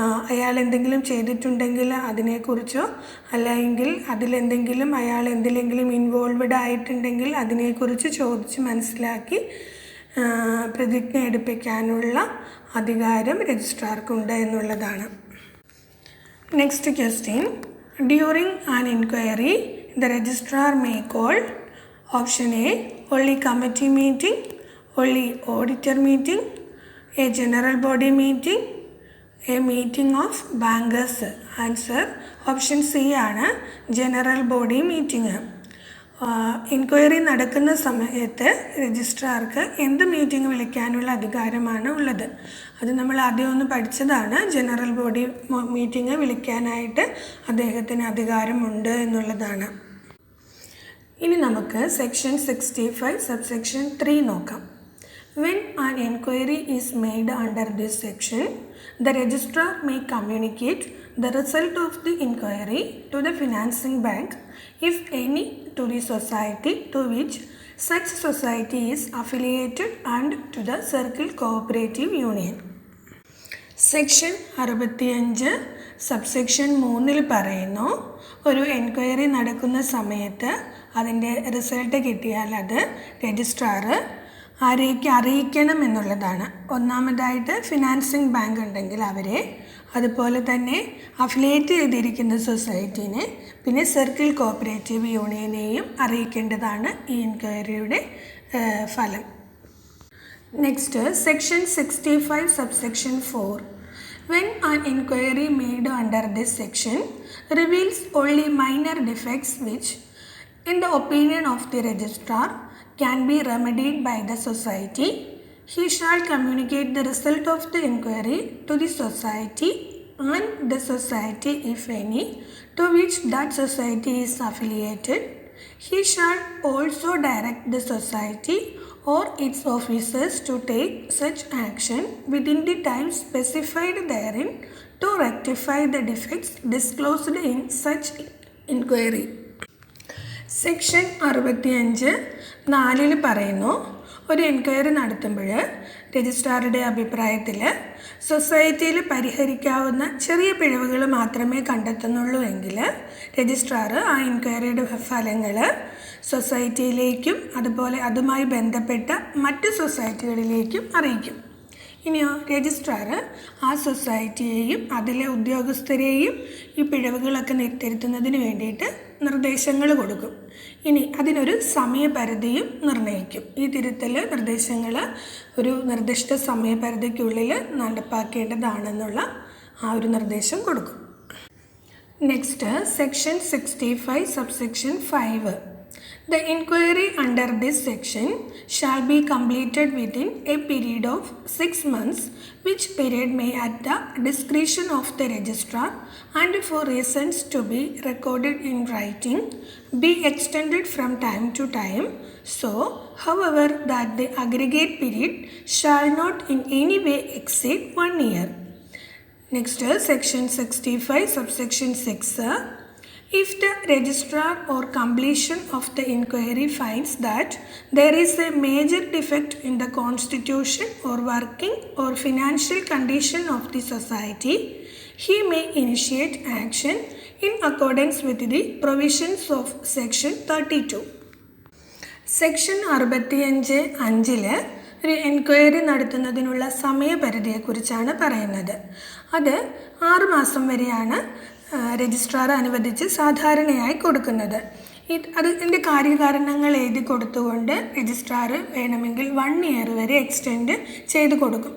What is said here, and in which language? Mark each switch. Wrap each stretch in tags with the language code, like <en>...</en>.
<ml>അയാൾ എന്തെങ്കിലും ചെയ്തിട്ടുണ്ടെങ്കിൽ അതിനെക്കുറിച്ചോ അല്ലെങ്കിൽ അതിലെന്തെങ്കിലും അയാൾ എന്തിലെങ്കിലും ഇൻവോൾവ്ഡ് ആയിട്ടുണ്ടെങ്കിൽ അതിനെക്കുറിച്ച് ചോദിച്ച് മനസ്സിലാക്കി പ്രതിജ്ഞ എടുപ്പിക്കാനുള്ള അധികാരം രജിസ്ട്രാർക്കുണ്ട് എന്നുള്ളതാണ്.</ml> <en>Next question. During an inquiry, the registrar may call option A only committee meeting, only auditor meeting, a general body meeting, a meeting of bankers. Answer option C ആണ്, general body meeting.</en> <ml>എൻക്വയറി നടക്കുന്ന സമയത്ത് രജിസ്ട്രാർക്ക് എന്ത് meeting വിളിക്കാനുള്ള അധികാരമാണ് ഉള്ളത്? അത് നമ്മൾ ആദ്യം ഒന്ന് പഠിച്ചതാണ്. ജനറൽ ബോഡി മീറ്റിംഗ് വിളിക്കാനായിട്ട് അദ്ദേഹത്തിന് അധികാരമുണ്ട് എന്നുള്ളതാണ്. ഇനി നമുക്ക് സെക്ഷൻ 65 സബ്സെക്ഷൻ 3 നോക്കാം.</ml> <en>When an inquiry is made under this section, the registrar may communicate the result of the inquiry to the financing bank, if any, to the society to which such society is affiliated and to the Circle Cooperative Union.</en> <ml>Section 65 subsection 3 പറയുന്നു, ഒരു enquiry നടക്കുന്ന സമയത്ത് അതിൻ്റെ result കിട്ടിയാൽ അത് registrar ആരേക്ക് അറിയിക്കണം എന്നുള്ളതാണ്. ഒന്നാമതായിട്ട് ഫിനാൻസിങ് ബാങ്ക് ഉണ്ടെങ്കിൽ അവരെ, അതുപോലെ തന്നെ അഫിലിയേറ്റ് ചെയ്തിരിക്കുന്ന സൊസൈറ്റീനെ, പിന്നെ സർക്കിൾ കോപ്പറേറ്റീവ് യൂണിയനെയും അറിയിക്കേണ്ടതാണ് ഈ എൻക്വയറിയുടെ ഫലം.</ml> <en>Next section 65 subsection 4. When an inquiry made under this section reveals only minor defects which, in the opinion of the registrar, can be remedied by the society, he shall communicate the result of the inquiry to the society and the society, if any, to which that society is affiliated. He shall also direct the society or its officers to take such action within the time specified therein to rectify the defects disclosed in such inquiry.</en> <ml>Section 65 4 പറയുന്നു, ഒരു enquiry നടത്തുമ്പോൾ രജിസ്ട്രാറുടെ അഭിപ്രായത്തിൽ സൊസൈറ്റിയിൽ പരിഹരിക്കാവുന്ന ചെറിയ പിഴവുകൾ മാത്രമേ കണ്ടെത്തുന്നുള്ളൂ എങ്കിൽ registrar ആ എൻക്വയറിയുടെ ഫലങ്ങൾ സൊസൈറ്റിയിലേക്കും അതുപോലെ അതുമായി ബന്ധപ്പെട്ട മറ്റ് സൊസൈറ്റികളിലേക്കും അറിയിക്കും. ഇനിയോ രജിസ്ട്രാർ ആ സൊസൈറ്റിയെയും അതിലെ ഉദ്യോഗസ്ഥരെയും ഈ പിഴവുകളൊക്കെ തിരുത്തുന്നതിന് വേണ്ടിയിട്ട് നിർദ്ദേശങ്ങൾ കൊടുക്കും. ഇനി അതിനൊരു സമയപരിധിയും നിർണ്ണയിക്കും. ഈ തിരുത്തൽ നിർദ്ദേശങ്ങൾ ഒരു നിർദ്ദിഷ്ട സമയപരിധിക്കുള്ളിൽ നടപ്പാക്കേണ്ടതാണെന്നുള്ള ആ ഒരു നിർദ്ദേശം കൊടുക്കും.</ml> <en>Next section 65 subsection 5. The inquiry under this section shall be completed within a period of 6 months, which period may at the discretion of the registrar and for reasons to be recorded in writing be extended from time to time, so however that the aggregate period shall not in any way exceed 1 year. Next section 65 subsection 6. If the registrar or completion of the inquiry finds that there is a major defect in the constitution or working or financial condition of the society, he may initiate action in accordance with the provisions of section 32.</en> <ml>Section 65 ഒരു enquiry നടത്തുന്നതിനുള്ള സമയപരിധിയെക്കുറിച്ചാണ് പറയുന്നത്. അത് 6 മാസം വരെയാണ് registrar അനുവദിച്ച് സാധാരണയായി കൊടുക്കുന്നത്. അതിൻ്റെ കാര്യകാരണങ്ങൾ എഴുതി കൊടുത്തുകൊണ്ട് രജിസ്ട്രാർ വേണമെങ്കിൽ 1 ഇയർ വരെ എക്സ്റ്റെൻഡ് ചെയ്ത് കൊടുക്കും.</ml>